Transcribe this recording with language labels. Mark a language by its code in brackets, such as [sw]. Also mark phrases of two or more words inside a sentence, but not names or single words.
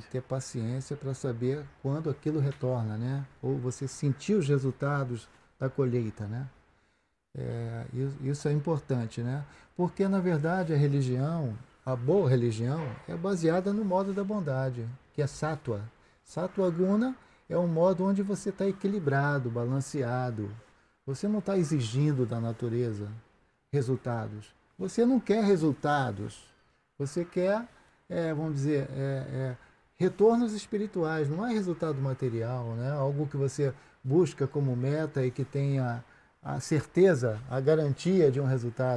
[pt] que ter paciência para saber quando aquilo retorna, né? Ou você sentir os resultados da colheita, né? Isso é importante, né? Porque, na verdade, a boa religião, é baseada no modo da bondade, que é sattva. [sa] Sattva guna [pt] é um modo onde você está equilibrado, balanceado. Você não está exigindo da natureza resultados. Você não quer resultados. Você quer, vamos dizer, retornos espirituais. Não é resultado material, né? Algo que você busca como meta e que tenha a certeza, a garantia de um resultado.